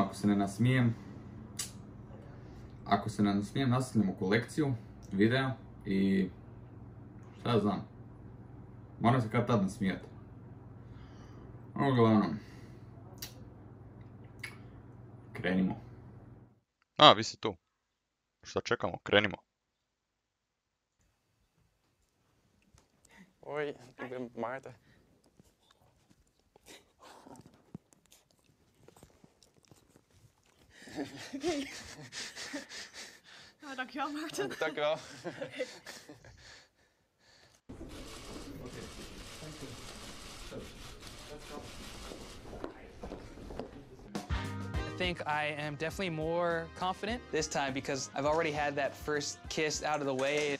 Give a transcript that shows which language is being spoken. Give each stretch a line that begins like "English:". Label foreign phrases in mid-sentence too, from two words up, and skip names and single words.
Bosnian: Ako se ne nasmijem, nastavljamo kolekciju videa i šta ja znam, moram se kad tad nasmijati. Uglavnom, krenimo. A, vi ste tu. Šta čekamo? Krenimo.
Dutch: Oi, ik ben Maarten. Nou, dankjewel Maarten. Dankjewel.
English: I think I am definitely more confident this time because I've already had that first kiss out of the way.